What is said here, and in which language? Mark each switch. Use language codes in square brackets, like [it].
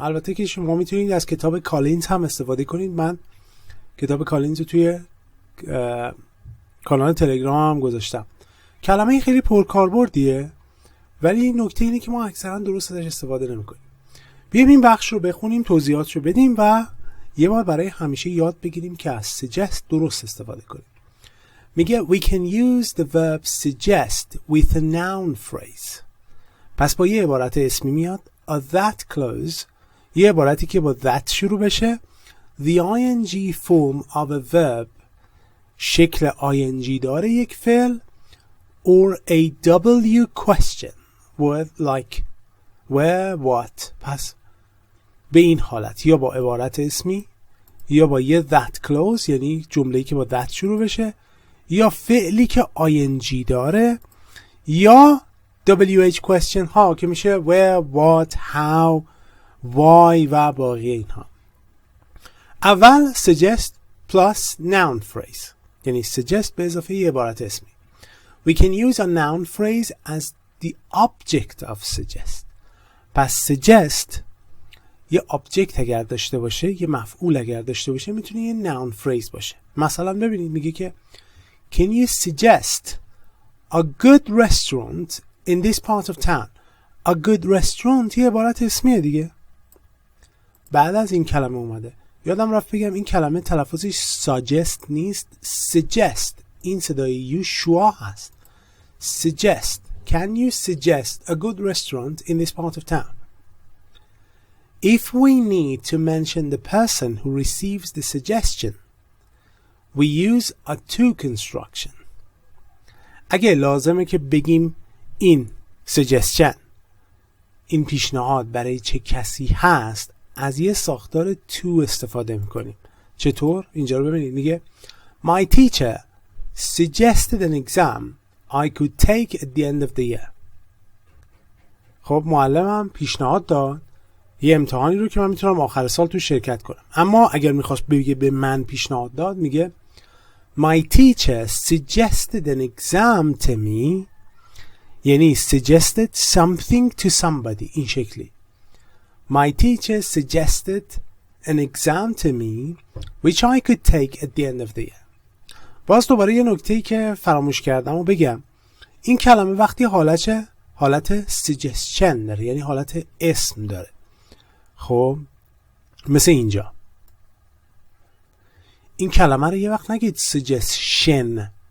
[fa] البته که شما میتونید از کتاب کالینز هم استفاده کنید. من کتاب کالینز رو توی کانال تلگرام هم گذاشتم. کلمه خیلی پرکاربردیه، ولی نکته اینه که ما اکثرا درست ازش استفاده نمی‌کنیم. بیایم این بخش رو بخونیم، توضیحاتش رو بدیم و یه بار برای همیشه یاد بگیریم که از suggest درست استفاده کنیم. میگه [en] we can use the verb suggest with a noun phrase. [fa] پس با یه عبارت اسمی میاد [en] a that close، [fa] یه عبارتی که با that شروع بشه، [en] the ing form of a verb، [fa] شکل ing داره یک فعل، [en] or a w question word like where what. [fa] پس به این حالت یا با عبارت اسمی یا با یه that close، یعنی جمله‌ای که با that شروع بشه، یا فعلی که ing داره، یا WH question ها که میشه [en] where what how why [fa] و باقی اینها. اول [en] suggest plus noun phrase، [fa] یعنی suggest به اضافه یه عبارت اسمی. [en] We can use a noun phrase as the object of suggest. [fa] پس suggest یه object اگر داشته باشه، یه مفعول اگر داشته باشه، میتونه یه noun phrase باشه. مثلا ببینید میگه که [en] Can you suggest a good restaurant in this part of town? A good restaurant [fa] یه عبارت اسمیه دیگه. بعد از این کلمه اومده. یادم رفت بگم این کلمه تلفظش suggest نیست، suggest. این صدای یو شوا هست. Suggest. [en] Can you suggest a good restaurant in this part of town? If we need to mention the person who receives the suggestion, we use a to construction. [fa] اگه لازمه که بگیم این suggestion، این پیشنهاد برای چه کسی هست، از یه ساختار to استفاده میکنیم. چطور؟ اینجا رو ببینید. میگه [en] My teacher suggested an exam I could take at the end of the year. [fa] خب معلمم پیشنهاد داد یه امتحانی رو که من میتونم آخر سال تو شرکت کنم. اما اگر میخواست بگه به من پیشنهاد داد، میگه [en] My teacher suggested an exam to me، [fa] یعنی [en] suggested something to somebody. [fa] این شکلی [en] My teacher suggested an exam to me which I could take at the end of the year. [fa] باز دوباره یه نکته‌ای که فراموش کردم و بگم. این کلمه وقتی حالت suggestion داره، یعنی حالت اسم داره. خب مثل اینجا این کلمه رو یه وقت نگید suggestion.